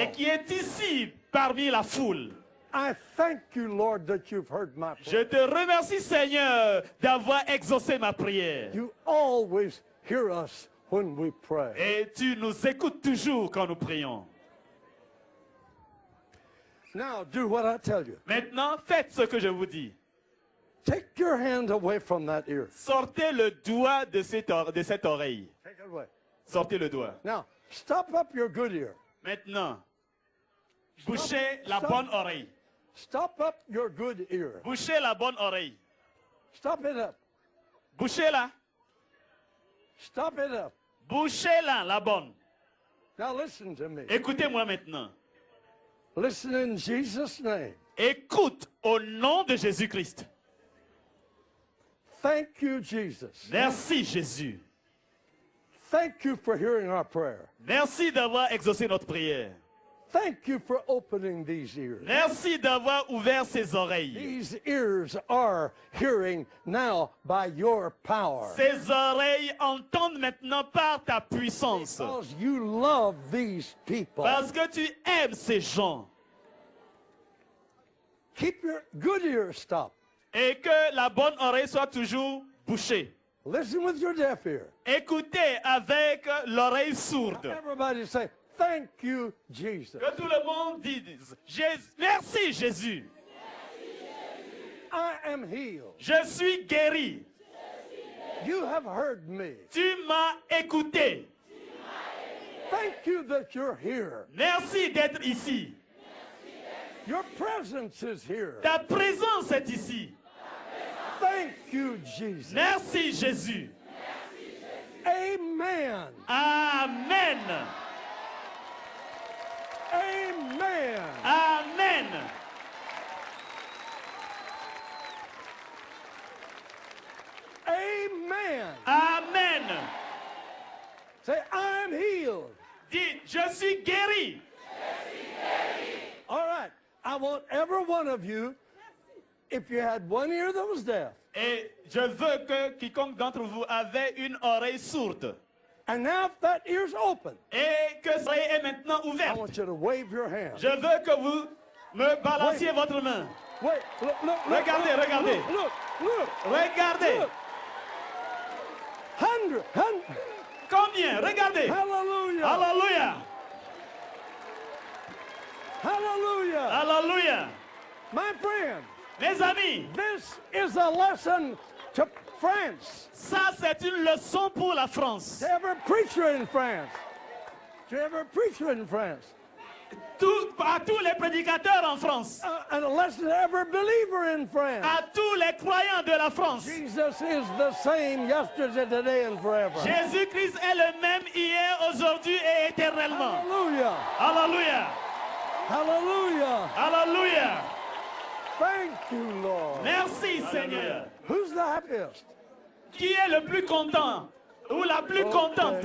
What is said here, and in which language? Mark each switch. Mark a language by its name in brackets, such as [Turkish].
[French] Et qui est ici parmi la foule. [English] I thank you, Lord, that you've heard my prayer. [French] Je te remercie, Seigneur, d'avoir exaucé ma prière. [English] You always hear us when we pray. [French] Et tu nous écoutes toujours quand nous prions. [English] Now, do what I tell you. [French] Maintenant, faites ce que je vous dis. [English] Take your hand away from that ear. [French] Sortez le doigt de cette oreille. [English] Take it away. [French] Sortez le doigt. [English] Now, stop up your good ear. [French] Maintenant, bouchez la [English] Stop. [French] bonne oreille. [English] Stop up your good ear. [French] Bouchez la bonne oreille. [English] Stop it up. [French] Bouchez-la. [English] Stop it up. [French] Bouchez-la, la bonne. [English] Now listen to me. [French] Écoutez-moi maintenant. [English] Listen in Jesus' name. [French] Écoute au nom de Jésus-Christ. [English] Thank you, Jesus. [French] Merci Jésus. [English] Thank you for hearing our prayer. [French] Merci d'avoir exaucé notre prière. [English] Thank you for opening these ears. [French] Merci d'avoir ouvert ses oreilles. [English] These ears are hearing now by your power. [French] Ses oreilles entendent maintenant par ta puissance. [English] Because you love these people. [French] Parce que tu aimes ces gens. [English] Keep your good ears stopped. [French] Et que la bonne oreille soit toujours bouchée. [English] Listen with your deaf ear. [French] Écoutez avec l'oreille sourde. [English] Everybody say, thank you, Jesus. [French] Que tout le monde dise, merci Jésus. [English] I am healed. [French] Je suis guéri. [English] You have heard me. [French] Tu m'as écouté. [English] Thank you that you're here. [French] Merci d'être ici. [English] Your presence is here. [French] Ta présence est ici. [English] Thank you, Jesus. [French] Merci Jésus. Amen. Amen. Amen. Amen. Amen. Amen. [English] Say, I'm healed. [French] Dis, je suis guéri. [English] All right. I want every one of you, if you had one ear that was deaf, [French] Et je veux que quiconque d'entre vous avait une oreille sourde [English] and now if that ear's open, [French] et que ça est maintenant [English] I [French] ouverte, [English] want you to wave your hand. [French] je veux que vous me balanciez votre main. [English] Wait, look, [French] Regardez, [English] look, [French] regardez. [English] Look. [French] Regardez. [English] Look. 100. [French] Combien? Regardez. [English] Hallelujah. [French] Alléluia. [English] Hallelujah. [French] Alléluia. [English] My friend, [French] Mes amis, [English] this is a lesson to France, [French] ça c'est une leçon pour la France. [English] to every preacher in France, to every preacher in France, [French] À tous les prédicateurs en France, [English] and a lesson to every believer in France. [French] à tous les croyants de la France. [English] Jesus is the same yesterday, today, and forever. [French] Jésus-Christ est le même hier, aujourd'hui et éternellement. [English] Hallelujah. [French] Alléluia. [English] Hallelujah. [French] Alléluia. [English] Thank you, Lord. [French] Merci Seigneur. [English] Who's the happiest? [French] Qui est le plus content ou la plus contente?